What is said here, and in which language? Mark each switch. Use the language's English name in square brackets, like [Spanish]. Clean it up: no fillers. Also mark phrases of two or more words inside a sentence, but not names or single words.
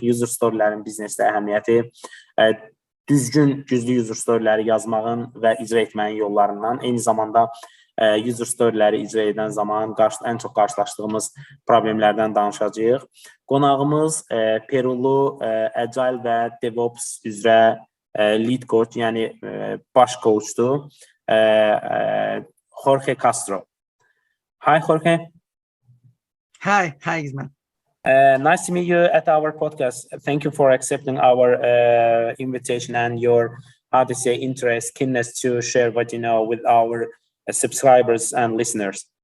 [English] User storylərin [Azerbaijani] biznesdə əhəmiyyəti, düzgün, güclü [English] user storyləri [Azerbaijani] yazmağın və icra etməyin yollarından, eyni zamanda [English] user storyləri [Azerbaijani] icra edən zaman ən çox qarşılaşdığımız problemlərdən danışacağıq. Qonağımız Perulu Agile və DevOps üzrə [English] lead coach, [Azerbaijani] yəni baş coachdur. [English] Jorge Castro. Hi, Jorge. Hi, Ismail. Nice to meet you at our podcast. Thank you for accepting our invitation and your, interest, keenness to share what you know with our subscribers and listeners.